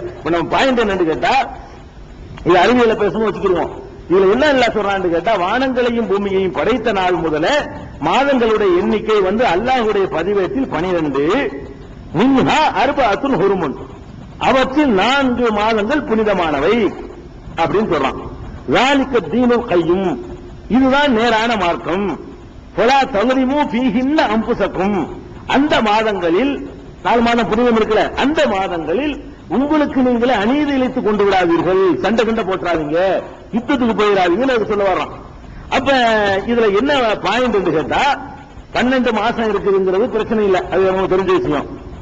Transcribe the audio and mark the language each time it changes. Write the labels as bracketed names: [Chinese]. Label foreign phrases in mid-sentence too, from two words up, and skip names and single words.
[Tamil] இப்ப நம்ம பாயிண்ட் என்னன்னு கேட்டா இது அறிவியல பேசணும் வச்சுக்கிடுவோம். இதுல என்ன இல்ல சொல்றான்னு கேட்டா வானங்களையும் பூமியையும் படைத்த நாள் முதல மாதங்களுடைய எண்ணிக்கை அல்லாஹ்வுடைய பதிவேட்டில் 12 [Arabic] منها أربعة حرم [Tamil] அவற்றில் 4 மாதங்கள் புனிதமானவை அப்படின்னு சொல்றான். [Arabic] ذَلِكَ الدِّينُ الْقَيِّمُ [Tamil] இதுதான் நேரான மார்க்கம். [Arabic] فلا تظلموا فيهن أنفسكم [Tamil] அந்த மாதங்களில் 4 மாதம் புனிதம் இருக்குல்ல அந்த மாதங்களில் உங்களுக்கு நீங்களே அநீதி இழைத்துக் கொண்டு விடாதீர்கள், சண்டை கண்ட போட்டுறாதீங்க, யுத்தத்துக்கு போயிடாதீங்கன்னு சொல்ல வர்றான். அப்ப இதுல என்ன பாயிண்ட் என்று கேட்டா 12 மாசம் இருக்குதுங்கிறது பிரச்சனை இல்லை, அது நமக்கு தெரிஞ்ச விஷயம்.